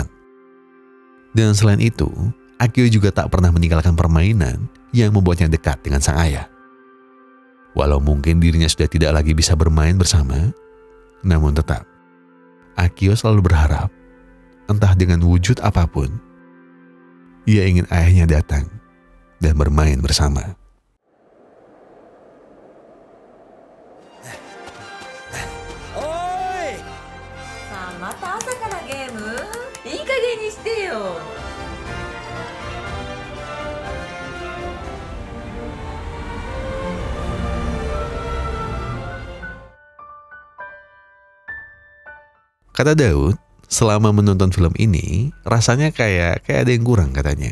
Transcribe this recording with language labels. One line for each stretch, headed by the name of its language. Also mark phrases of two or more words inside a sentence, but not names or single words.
Indonesian: Dan selain itu, Akio juga tak pernah meninggalkan permainan yang membuatnya dekat dengan sang ayah. Walau mungkin dirinya sudah tidak lagi bisa bermain bersama, namun tetap, Akio selalu berharap, entah dengan wujud apapun, ia ingin ayahnya datang dan bermain bersama.
Japanese: さあまた朝からゲームいい加減にしてよ
Indonesian: Kata Daud, selama menonton film ini, rasanya kayak ada yang kurang katanya.